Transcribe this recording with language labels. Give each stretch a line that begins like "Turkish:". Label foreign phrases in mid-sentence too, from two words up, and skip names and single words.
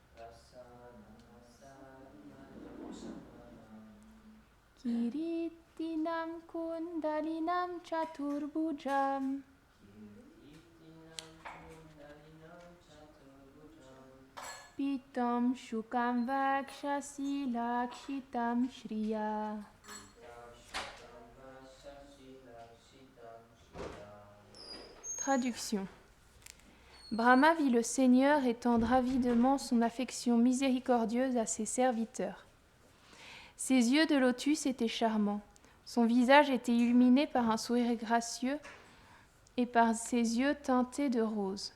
Sanskrit: किरीटिनं कुण्डलिनं चतुर्भुजं. पीतं शुकं वक्षसि लक्षितं श्रिया.
French: Traduction. Brahma vit le Seigneur étendre avidement son affection miséricordieuse à ses serviteurs. Ses yeux de lotus étaient charmants, son visage était illuminé par un sourire gracieux et par ses yeux teintés de rose.